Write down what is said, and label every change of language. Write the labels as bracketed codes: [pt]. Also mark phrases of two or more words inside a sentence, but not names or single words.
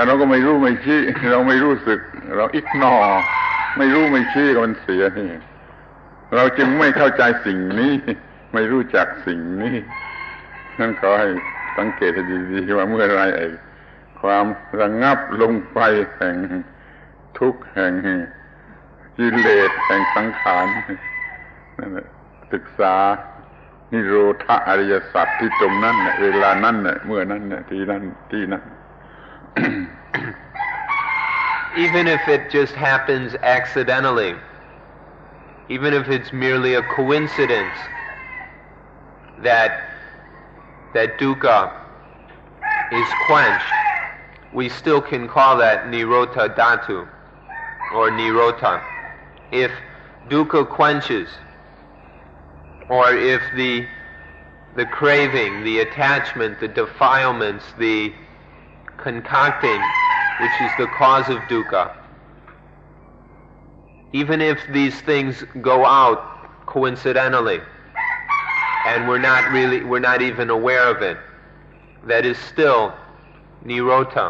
[th] เราก็ไม่รู้ไม่ชี้เราไม่รู้สึกเราอิกนอไม่รู้ไม่ชี้ก็มันเสียนี่เราจึงไม่เข้าใจสิ่งนี้ไม่รู้จักสิ่งนี้นั่นขอให้สังเกตให้ดีๆว่าเมื่อไรความระงับลงไปแห่งทุกข์แห่งกิเลสแห่งสังขารนั่นแหละศึกษานิโรธอริยสัจที่ตรงนั้นเวลานั้นเมื่อนั้นที่นั้น [en] Even if it just happens accidentally, even if it's merely a coincidence that dukkha is quenched, we still can call that [pi] nirodha dhatu [en] or nirodha. If dukkha quenches, or if the craving, the attachment, the defilements, the concocting, which is the cause of dukkha, even if these things go out coincidentally and we're not even aware of it, that is still nirodha.